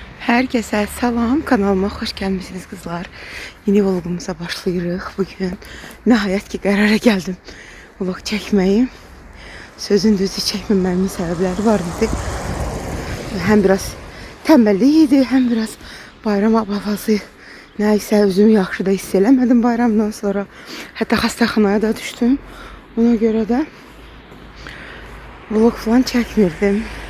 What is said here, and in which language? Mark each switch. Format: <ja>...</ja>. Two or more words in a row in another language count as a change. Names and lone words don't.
<tr>Herkese selam, kanalıma hoş gelmişsiniz kızlar.</tr> <az>Yeni vlogumuza başlayırıq. Bugün nihayet ki qərara geldim vlog çəkməyi. Sözün düzü çəkməməyimin səbəbləri var idi.</az> <tr>Hem biraz tembellik idi, hem biraz bayram havası.</tr> <az>Nəysə özümü yaxşı da hiss eləmədim bayramdan sonra. Hətta xəstəxanaya da düşdüm. Ona görə də vlog falan çəkmirdim.</az>